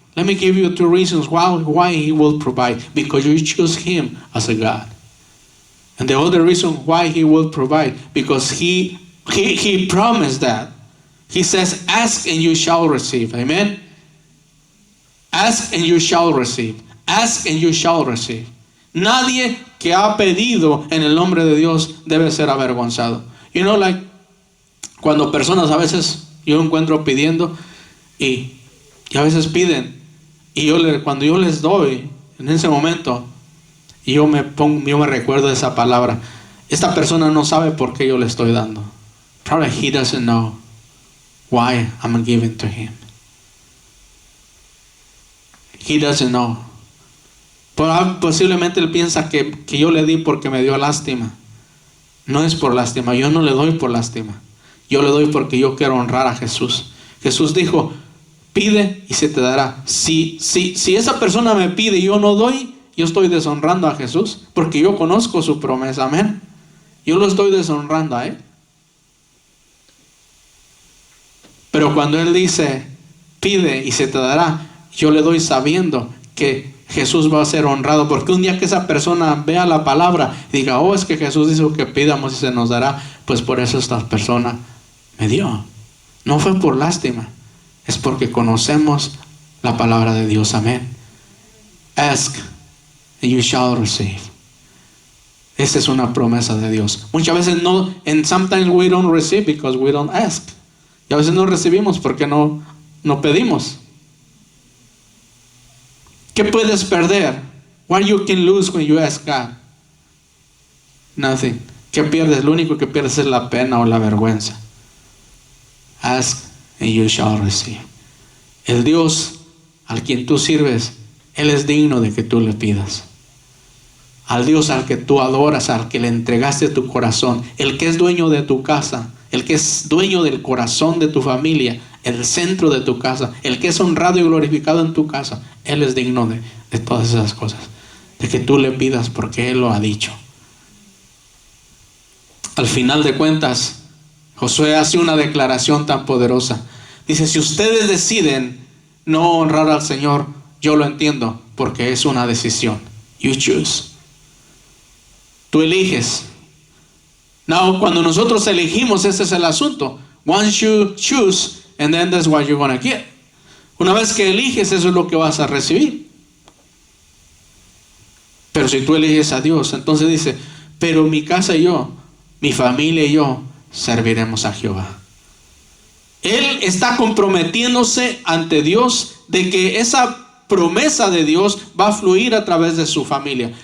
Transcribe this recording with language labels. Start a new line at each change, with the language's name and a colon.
English: Let me give you 2 reasons why He will provide. Because you choose Him as a God. And the other reason why He will provide, because He promised that. He says, ask and you shall receive. Amen? Ask and you shall receive. Ask and you shall receive.
Spanish: Nadie que ha pedido en el nombre de Dios debe ser avergonzado.
English: You know, like,
Spanish: cuando personas a veces yo encuentro pidiendo y a veces piden y cuando yo les doy en ese momento yo me recuerdo de esa palabra. Esta persona no sabe por qué yo le estoy dando.
English: Probably he doesn't know why I'm giving to him. He doesn't know.
Spanish: Posiblemente él piensa que yo le di porque me dio lástima. No es por lástima. Yo no le doy por lástima. Yo le doy porque yo quiero honrar a Jesús. Jesús dijo, pide y se te dará. Si esa persona me pide y yo no doy, yo estoy deshonrando a Jesús, porque yo conozco su promesa. Amén. Yo lo estoy deshonrando a Él. Pero cuando Él dice, pide y se te dará, yo le doy sabiendo que Jesús va a ser honrado, porque un día que esa persona vea la palabra y diga, oh, es que Jesús dijo que pidamos y se nos dará, pues por eso esta persona me dio. No fue por lástima, es porque conocemos la palabra de Dios. Amén.
English: Ask and you shall receive.
Spanish: Esa es una promesa de Dios. Muchas veces no,
English: and sometimes we don't receive because we don't ask.
Spanish: Y a veces no recibimos porque no pedimos. ¿Qué puedes perder?
English: What you can lose when you ask God? Nothing.
Spanish: ¿Qué pierdes? Lo único que pierdes es la pena o la vergüenza.
English: Ask and you shall receive.
Spanish: El Dios al quien tú sirves, Él es digno de que tú le pidas. Al Dios al que tú adoras, al que le entregaste tu corazón, el que es dueño de tu casa, el que es dueño del corazón de tu familia, el centro de tu casa, el que es honrado y glorificado en tu casa, Él es digno de todas esas cosas, de que tú le pidas porque Él lo ha dicho. Al final de cuentas, Josué hace una declaración tan poderosa. Dice, si ustedes deciden no honrar al Señor, yo lo entiendo, porque es una decisión.
English: You choose.
Spanish: Tú eliges. Now, cuando nosotros elegimos, ese es el asunto.
English: Once you choose, and then that's what you're going to get.
Spanish: Una vez que eliges, eso es lo que vas a recibir. Pero si tú eliges a Dios, entonces dice, pero mi casa y yo, mi familia y yo, serviremos a Jehová. Él está comprometiéndose ante Dios de que esa promesa de Dios va a fluir a través de su familia.